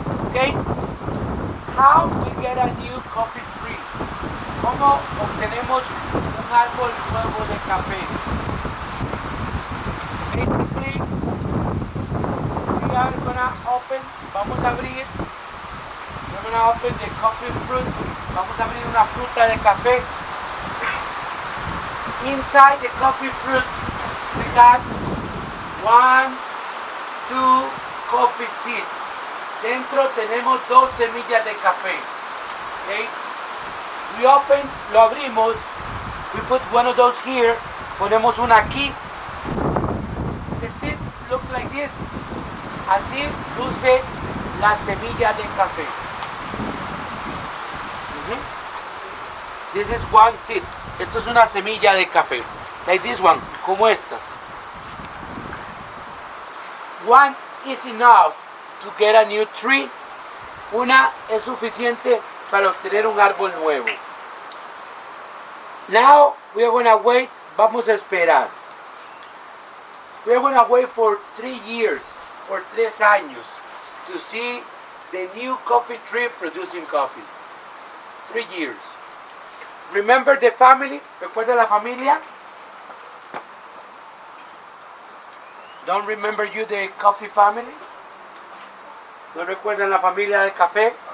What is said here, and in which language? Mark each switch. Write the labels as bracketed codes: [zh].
[en] Okay, how we get a new coffee tree? [es] ¿Cómo obtenemos un árbol nuevo de café? [en] Basically, we are gonna open, [es] vamos a abrir, [en] we're gonna open the coffee fruit, [es] vamos a abrir una fruta de café. [en] Inside the coffee fruit, we got 1, 2 coffee seeds. [es] Dentro tenemos 2 semillas de café. [en] Okay? We open, [es] lo abrimos, [en] we put one of those here, [es] ponemos una aquí. [en] The seed look like this. [es] Así luce la semilla de café. [en] This is one seed. [es] Esto es una semilla de café. [en] Like this one, [es] como estas. [en] One is enough to get a new tree. [es] Una es suficiente para obtener un árbol nuevo. [en] Now we are going to wait. [es] Vamos a esperar. [en] We are going to wait for 3 years, [es] por 3 años, [en] to see the new coffee tree producing coffee. 3 years. Remember the family? [es] ¿Recuerda la familia? [en] Don't remember you the coffee family? [es] ¿No recuerdan la familia del café?